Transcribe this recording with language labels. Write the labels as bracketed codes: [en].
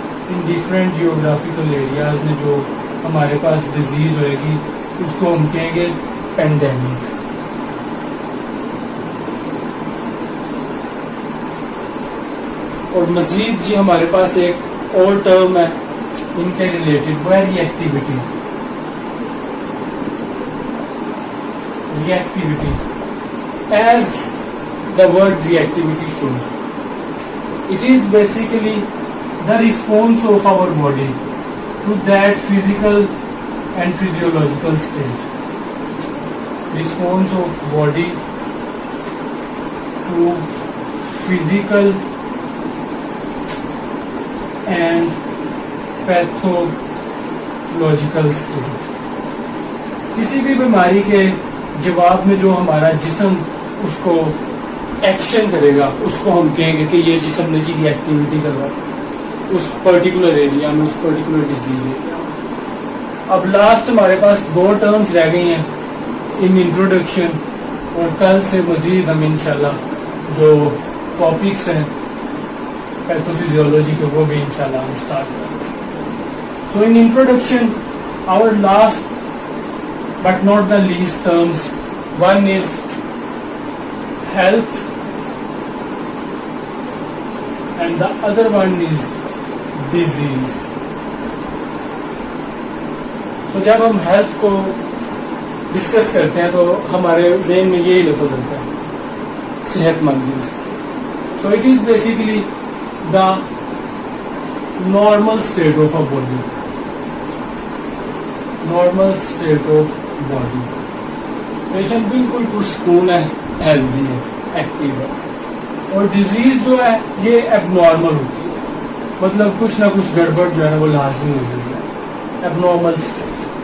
[ur] ان different geographical areas میں جو ہمارے پاس ڈیزیز ہوئے گی اس کو ہم کہیں گے پینڈیمک. اور مزید جی ہمارے پاس ایک اور ٹرم ہے ان کے ریلیٹڈ, وہ ہے ری activity. [en] Reactivity, as the word reactivity shows, it is basically the response of our body to that physical and physiological state. Response of body to physical and pathological state. [ur] کسی بھی بیماری کے جواب میں جو ہمارا جسم اس کو ایکشن کرے گا اس کو ہم کہیں گے کہ یہ جسم نے جی ایکٹیویٹی کروا اس پرٹیکولر ایریا میں, اس پرٹیکولر ڈیزیز ایریا میں. اب لاسٹ ہمارے پاس 2 ٹرمز رہ گئی ہیں ان انٹروڈکشن, اور کل سے مزید ہم انشاءاللہ جو ٹاپکس ہیں پیتھوفیزیولوجی کے وہ بھی انشاءاللہ ہم اسٹارٹ کریں گے. [en] So in introduction our last but not the least terms, one is health and the other one is disease. [ur] So جب ہم ہیلتھ کو ڈسکس کرتے ہیں تو ہمارے ذہن میں یہی لفظ ہوتا ہے صحت مند انسان. [en] So it is basically the normal state of a body, normal state of body. [ur] Patient بالکل پرسکون ہے, ہیلدی ہے, ایکٹیو ہے. اور ڈیزیز جو ہے یہ ایب نارمل ہوتی ہے, مطلب کچھ نہ کچھ گڑبڑ جو ہے نا وہ لازمی ہو جاتی ہے, ایب نارمل اسٹیٹ.